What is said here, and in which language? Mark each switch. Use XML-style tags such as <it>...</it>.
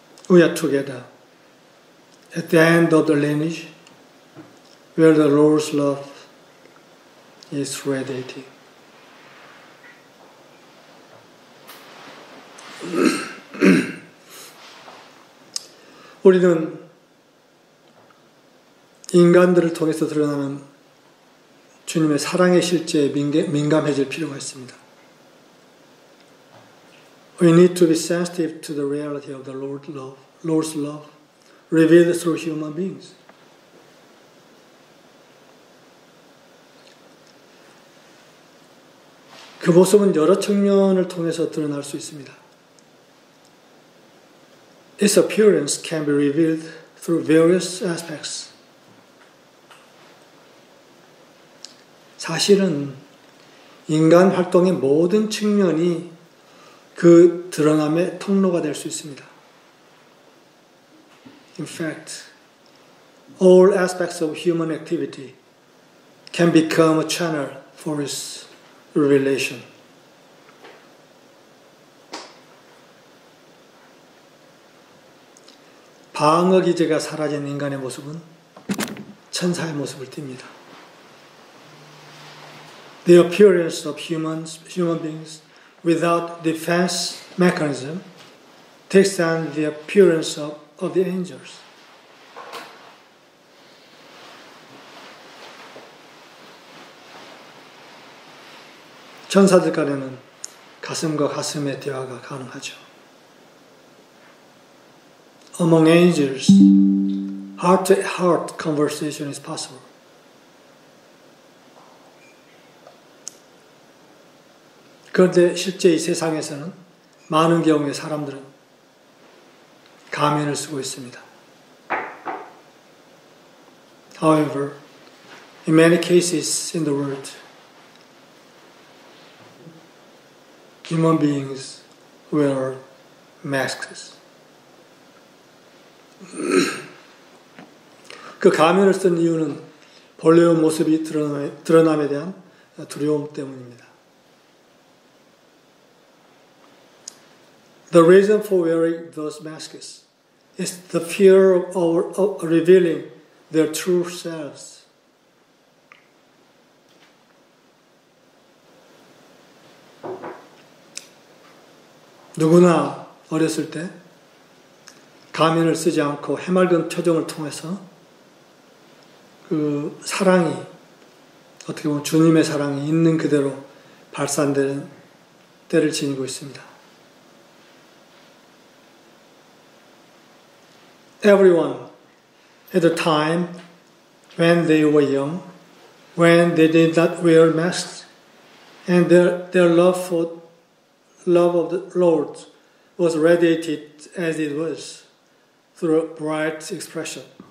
<en>We are together at the end of the lineage where the Lord's love is radiating.</en> <ko>우리는 인간들을 통해서 드러나는 주님의 사랑의 실제에 민감해질 필요가 있습니다.</ko> <en>We need to be sensitive to the reality of the Lord's love revealed through human beings.</en> <ko>그 모습은 여러 측면을 통해서 드러날 수 있습니다.</ko> <en>Its appearance can be revealed through various aspects.</en> <ko>사실은 인간 활동의 모든 측면이 그 드러남의 통로가 될 수 있습니다.</ko> <en>In fact, all aspects of human activity can become a channel for its revelation.</en> <ko>방어 기제가 사라진 인간의 모습은 천사의 모습을 띱니다.</ko> <en>The appearance of human beings without defense mechanism takes on the appearance of the angels.</en> <ko>천사들 간에는 가슴과 가슴의 대화가 가능하죠.</ko> <en>Among angels, heart-to-heart conversation is possible.</en> <ko>그런데 실제 이 세상에서는 많은 경우의 사람들은 가면을 쓰고 있습니다.</ko> <en>However, in many cases in the world, human beings wear masks.</en> <ko>그 가면을 쓴 이유는 본래의 모습이 드러남에 대한 두려움 때문입니다.</ko> <en>The reason for wearing those masks is the fear of revealing their true selves.</en> <ko>누구나 어렸을 때 가면을 쓰지 않고 해맑은 표정을 통해서 그 사랑이 어떻게 보면 주님의 사랑이 있는 그대로 발산되는 때를 지니고 있습니다.</ko> <en>Everyone at the time when they were young, when they did not wear masks, and their love of the Lord was radiated as it was through a bright expression.</en>